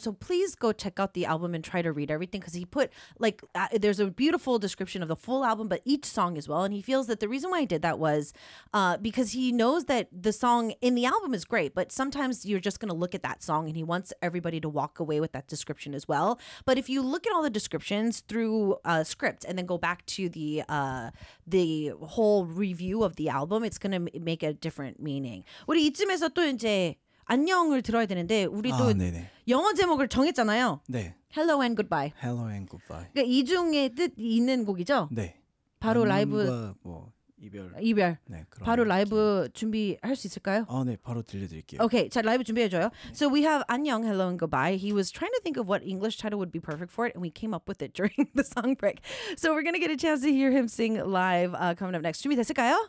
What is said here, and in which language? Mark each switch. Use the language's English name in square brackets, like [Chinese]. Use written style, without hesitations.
[English] So please go check out the album and try to read everything because he put like there's a beautiful description of the full album, but each song as well. And he feels that the reason why he did that was because he knows that the song in the album is great, but sometimes you're just going to look at that song, and he wants everybody to walk away with that description as well. But if you look at all the descriptions through script and then go back to the whole review of the album, it's gonna make a different meaning. [Korean] 우리 이쯤에서 또 이제 안녕을 들어야 되는데 우리도 영어 제목을 정했잖아요. 네. [English] Hello and goodbye. Hello and goodbye. [Korean] 그러니까 이중의 뜻이 있는 곡이죠. 네. 바로 라이브 뭐 이별. 이별. 네. 바로 라이브 준비할 수 있을까요? 아, 네. 바로 들려드릴게요. [English] Okay. [Korean] 자, 라이브 준비해줘요. 네. [English] So we have 안녕, hello, and goodbye. He was trying to think of what English title would be perfect for it, and we came up with it during the song break. So we're going to get a chance to hear him sing live coming up next. [Korean] 준비됐을까요?